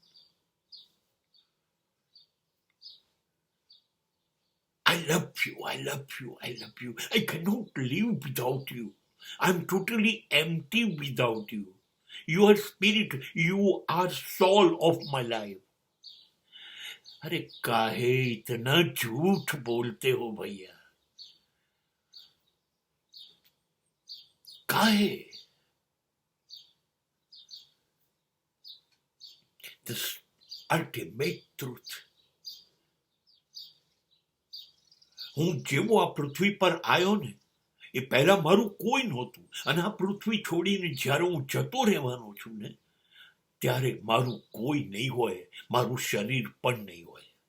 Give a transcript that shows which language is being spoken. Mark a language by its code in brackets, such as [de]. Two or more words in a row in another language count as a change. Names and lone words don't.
[en] I love you, I love you, I love you. I cannot live without you. I'm totally empty without you. You are spirit, you are soul of my life. [hi] अरे काहे इतना झूठ बोलते हो भैया, काहे? [en] The ultimate truth. [gu] હું જેવો આ પૃથ્વી પર આવ્યો ને એ પહેલા મારું કોઈ નહોતું, અને આ પૃથ્વી છોડીને જ્યારે હું જતો રહેવાનો છું ને ત્યારે મારું કોઈ નહીં હોય, મારું શરીર પણ નહીં હોય.